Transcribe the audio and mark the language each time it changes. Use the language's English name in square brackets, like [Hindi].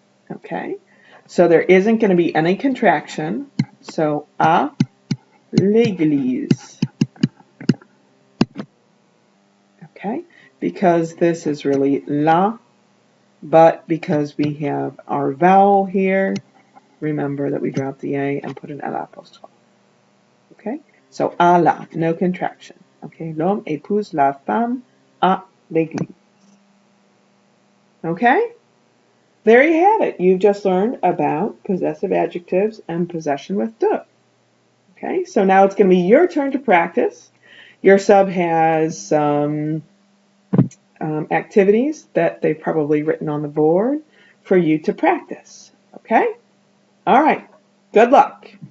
[English] Okay, so there isn't going to be any contraction. So [French] à l'église. [English] okay? Because this is really la, but because we have our vowel here, remember that we dropped the A and put an L apostrophe. Okay? So [French] à la, [English] no contraction. Okay? [French] L'homme épouse la femme à l'église. [English] Okay? There you have it. You've just learned about possessive adjectives and possession with de. Okay? So now it's going to be your turn to practice. Your sub has some activities that they've probably written on the board for you to practice. Okay? All right. Good luck.